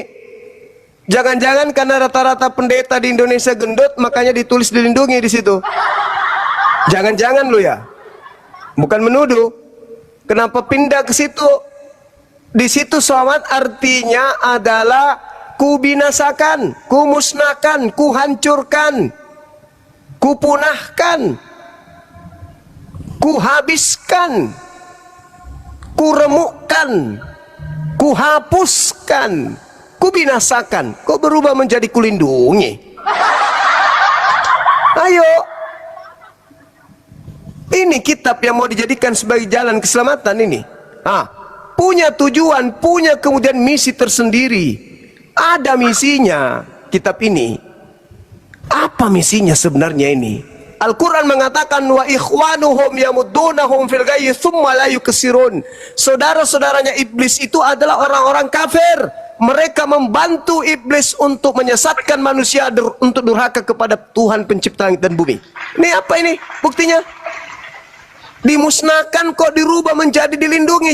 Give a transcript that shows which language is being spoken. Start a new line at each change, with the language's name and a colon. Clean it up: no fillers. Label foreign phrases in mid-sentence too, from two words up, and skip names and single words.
Indonesian: Jangan-jangan karena rata-rata pendeta di Indonesia gendut, makanya ditulis dilindungi di situ. Jangan-jangan lu ya. Bukan menuduh. Kenapa pindah ke situ? Di situ sawat artinya adalah kubinasakan, kumusnahkan, kuhancurkan, kupunahkan, kuhabiskan, kuremukkan, kuhapuskan, kubinasakan. Kok berubah menjadi kulindungi? Ayo. Ini kitab yang mau dijadikan sebagai jalan keselamatan ini. Punya tujuan, punya kemudian misi tersendiri. Ada misinya kitab ini. Apa misinya sebenarnya ini? Al-Quran mengatakan
Arabic: وإخوانهم يمدونهم في الغي ثم لا يقصرون.
Indonesian: Saudara-saudaranya iblis itu adalah orang-orang kafir. Mereka membantu iblis untuk menyesatkan manusia untuk durhaka kepada Tuhan pencipta langit dan bumi. Ini apa ini buktinya? Dimusnahkan kok dirubah menjadi dilindungi.